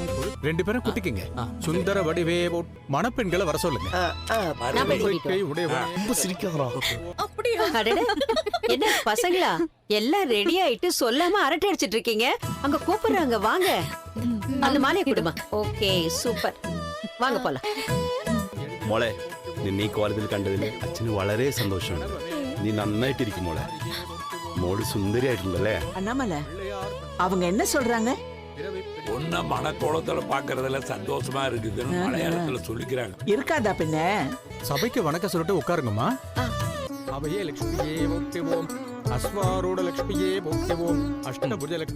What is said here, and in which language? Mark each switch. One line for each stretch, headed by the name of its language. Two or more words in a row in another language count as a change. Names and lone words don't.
Tamil: 2 பேரும் குட்டிக்கிங்க. சுந்தர வடிவே மணப்பெண்களை வர சொல்லுங்க. என்ன பசங்களா எல்லாம் ரெடி ஆயிட்டு சொல்லாம அரட்டை அடிச்சிட்டு இருக்கீங்க? அங்க கூப்பிடுறாங்க, வாங்க. அந்த மாலையை கொடுமா.
English: okay super.
Malayalam: വാങ്ങ പോല. മോളെ നിന്നെ ഈ കോലത്തിൽ കണ്ടതിൽ അച്ഛന് വളരെ സന്തോഷമുണ്ട്. നീ നന്നായിട്ടിരിക്കും മോളെ. മോള് സുന്ദരിയായിട്ടുണ്ടല്ലേ?
Tamil: அண்ணாமலை அவங்க என்ன சொல்றாங்க? பொண்ண மனக்கோலத்துல பாக்குறதுல சந்தோஷமா இருக்குதுன்னு மலையாளத்துல சொல்லிக்கிறாங்க. இருக்காதா பின்ன? சபைக்கு வணக்கம் சொல்லிட்டு உட்காருங்கம்மா. அவையே லட்சுமியே போற்றிவோம், அஸ்வாரோட லட்சுமியே போற்றிவோம், அஷ்டபுஜ லட்சுமி.